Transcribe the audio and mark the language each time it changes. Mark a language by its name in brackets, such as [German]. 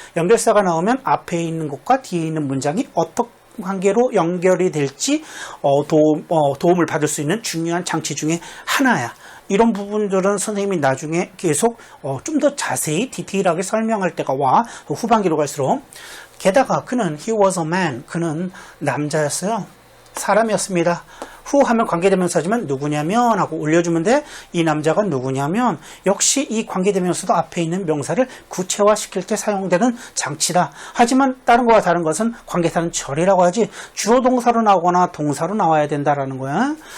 [Korean] 연결사가 나오면 앞에 있는 것과 뒤에 있는 문장이 어떤 관계로 연결이 될지 도움을 받을 수 있는 중요한 장치 중에 하나야. 이런 부분들은 선생님이 나중에 계속 좀 더 자세히 디테일하게 설명할 때가 와. 후반기로 갈수록. 게다가 그는 [English] he was a man. [Korean] 그는 남자였어요. 사람이었습니다. who 하면 관계대명사지만 누구냐면 하고 올려주면 돼. 이 남자가 누구냐면 역시 이 관계대명사도 앞에 있는 명사를 구체화시킬 때 사용되는 장치다. 하지만 다른 거와 다른 것은 관계사는 절이라고 하지 주어 동사로 나오거나 동사로 나와야 된다라는 거야.